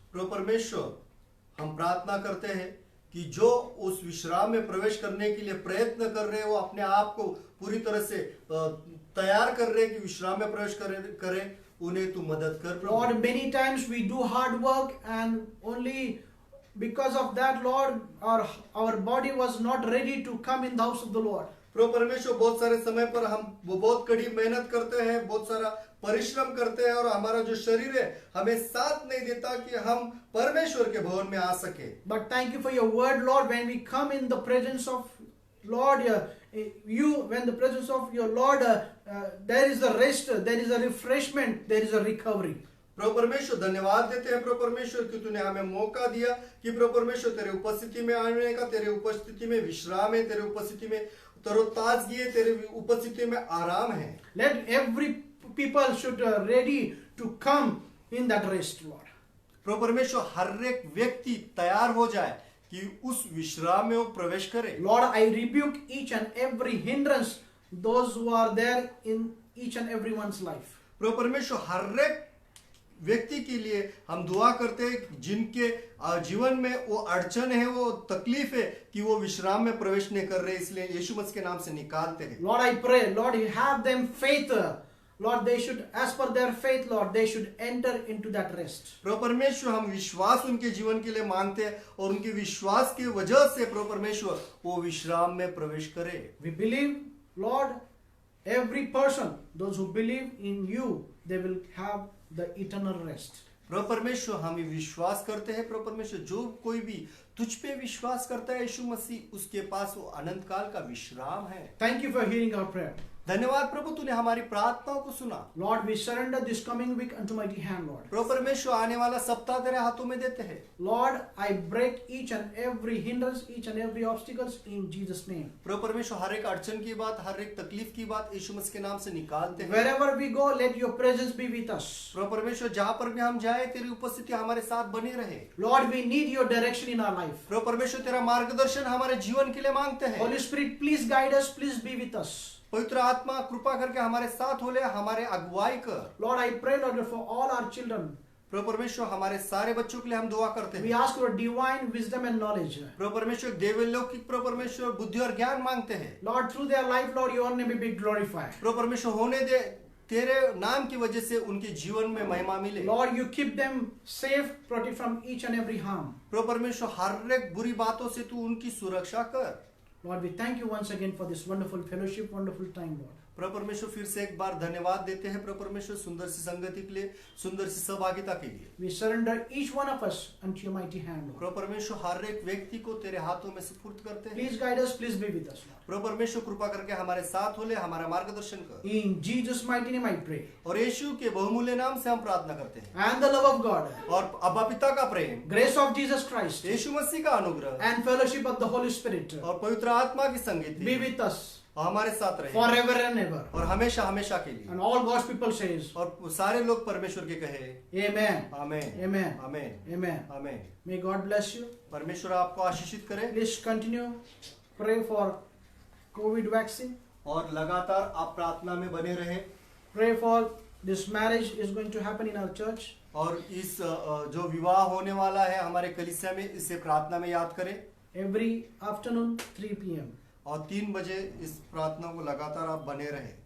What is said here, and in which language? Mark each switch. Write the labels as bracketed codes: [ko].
[hi] प्रभु परमेश्वर हम प्रार्थना करते हैं कि जो उस विश्राम में प्रवेश करने के लिए प्रयत्न कर रहे हैं, वो अपने आप को पूरी तरह से तैयार कर रहे हैं कि विश्राम में प्रवेश करें, उन्हें तू मदद कर प्रभु। [en] Lord, many times we do hard work and only because of that, Lord, our body was not ready to come in the house of the Lord. [hi] प्रभु परमेश्वर बहुत सारे समय पर हम वो बहुत कड़ी मेहनत करते हैं, बहुत सारा परिश्रम करते हैं और हमारा जो शरीर है हमें साथ नहीं देता कि हम परमेश्वर के भवन में आ सके। [en] But thank you for your word, Lord. When we come in the presence of Lord, when the presence of your Lord, there is a rest, there is a refreshment, there is a recovery. [hi] प्रभु परमेश्वर धन्यवाद देते हैं प्रभु परमेश्वर कि तूने हमें मौका दिया कि प्रभु परमेश्वर तेरे उपस्थिति में आने का, तेरे उपस्थिति में विश्राम है, तेरे उपस्थिति में तरोताजगी है, तेरे उपस्थिति में आराम है। [en] Let every people should ready to come in that rest, Lord. [hi] प्रभु परमेश्वर हर एक व्यक्ति तैयार हो जाए कि उस विश्राम में वो प्रवेश करे। [en] Lord, I rebuke each and every hindrance, those who are there in each and everyone's life. [hi] प्रभु परमेश्वर हर एक व्यक्ति के लिए हम दुआ करते हैं जिनके जीवन में वो अड़चन है, वो तकलीफ है कि वो विश्राम में प्रवेश नहीं कर रहे, इसलिए यीशु मसीह के नाम से निकालते हैं। [en] Lord, I pray, Lord, you have them faith. Lord, they should, as per their faith, Lord, they should enter into that rest. [hi] प्रभु परमेश्वर हम विश्वास उनके जीवन के लिए मांगते हैं और उनके विश्वास की वजह से प्रभु परमेश्वर वो विश्राम में प्रवेश करे। [en] We believe, Lord, every person, those who believe in you, they will have the eternal rest. [hi] प्रभु परमेश्वर हम विश्वास करते हैं, प्रभु परमेश्वर जो कोई भी तुझ पे विश्वास करता है यीशु मसीह, उसके पास वो अनंत काल का विश्राम है। [en] Thank you for hearing our prayer. [hi] धन्यवाद प्रभु, तूने हमारी प्रार्थनाओं को सुना। [en] Lord, we surrender this coming week unto mighty hand, Lord. [hi] प्रभु परमेश्वर आने वाला सप्ताह तेरे हाथों में देते हैं। [en] Lord, I break each and every hindrance, each and every obstacles in Jesus' name. [hi] प्रभु परमेश्वर हर एक अड़चन की बात, हर एक तकलीफ की बात यीशु मसीह के नाम से निकालते हैं। [en] Wherever we go, let your presence be with us. [hi] प्रभु परमेश्वर जहाँ पर भी हम जाए तेरी उपस्थिति हमारे साथ बनी रहे। [en] Lord, we need your direction in our life. [hi] प्रभु परमेश्वर तेरा मार्गदर्शन हमारे जीवन के लिए मांगते हैं। [en] Holy Spirit, please guide us, please be with us. [hi] पवित्र आत्मा कृपा करके हमारे साथ हो ले, हमारे अगुवाई कर। [en] Lord, I pray, Lord, for all our children. [hi] प्रभु परमेश्वर हमारे सारे बच्चों के लिए हम दुआ करते [en] We [hi] हैं। [en] ask for divine wisdom and knowledge. [hi] प्रभु परमेश्वर देवलौकिक प्रभु परमेश्वर बुद्धि और ज्ञान मांगते हैं। [en] Lord, through their life, Lord, your name will be glorified. [hi] प्रभु परमेश्वर होने दे, तेरे नाम की वजह से उनके जीवन में महिमा मिले। [en] Lord, you keep them safe, protect from each and every harm. [hi] प्रभु परमेश्वर हर एक बुरी बातों से तू उनकी सुरक्षा कर। [en] Lord, we thank you once again for this wonderful fellowship, wonderful time, Lord. [hi] प्रभु परमेश्वर फिर से एक बार धन्यवाद देते हैं प्रभु परमेश्वर सुंदर सी संगति के लिए, सुंदर सी सहभागिता के लिए। [en] We surrender each one of us unto your mighty hand, Lord. [hi] प्रभु परमेश्वर हर एक व्यक्ति को तेरे हाथों में सुपुर्द करते हैं। [en] Please guide us, please be with us, Lord. [hi] प्रभु परमेश्वर कृपा करके हमारे साथ हो ले, हमारा मार्गदर्शन कर। [en] In Jesus' mighty name I pray. [hi] और यीशु के बहुमूल्य नाम से हम प्रार्थना करते हैं। [en] And the love of God, [hi] और अब्बा पिता का प्रेम, [en] grace of Jesus Christ, [hi] यीशु मसीह का अनुग्रह [en] and fellowship of the Holy Spirit [hi] और पवित्र आत्मा की संगति [en] be with us [hi] और हमारे साथ रहे [en] forever and ever. [hi] और हमेशा हमेशा के लिए। [en] And all God's people says, [hi] और सारे लोग परमेश्वर के कहे [en] Amen. [hi] Amen [en] Amen. [hi] Amen [en] Amen. [hi] Amen. [en] May God bless you. [hi] परमेश्वर आपको आशीषित करे [en] Please continue pray for COVID vaccine. [hi] और लगातार आप प्रार्थना में बने रहे। [en] Pray for this marriage is going to happen in our church. [hi] और इस जो विवाह होने वाला है हमारे कलीसिया में, इसे प्रार्थना में याद करें। [en] Every afternoon 3 p.m. [hi] और 3 बजे इस प्रार्थना को लगातार आप बने रहे।